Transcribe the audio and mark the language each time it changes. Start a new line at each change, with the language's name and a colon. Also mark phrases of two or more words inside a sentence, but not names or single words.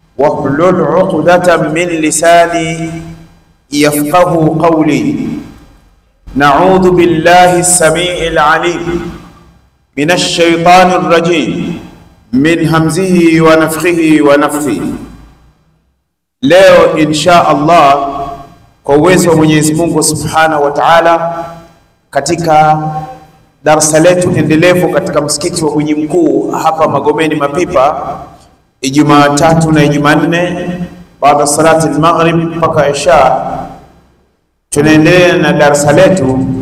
Arabic: واحلل عقدة من لساني يفقه قولي. نعوذ بالله السميع العليم من الشيطان الرجيم من همزه ونفخه ونفثه.
Swahili: Leo
Arabic: إن شاء الله
Swahili: kwa uwezo wa Mwenyezi Mungu
Arabic: سبحانه وتعالى,
Swahili: katika darasa letu endelevu katika msikiti wa Mwenye Mkuu hapa Magomeni Mapipa, Ijumaa 3 na Ijumaa 4 baada
Arabic: صلاة المغرب
Swahili: mpaka isha, tunaendelea na darasa letu.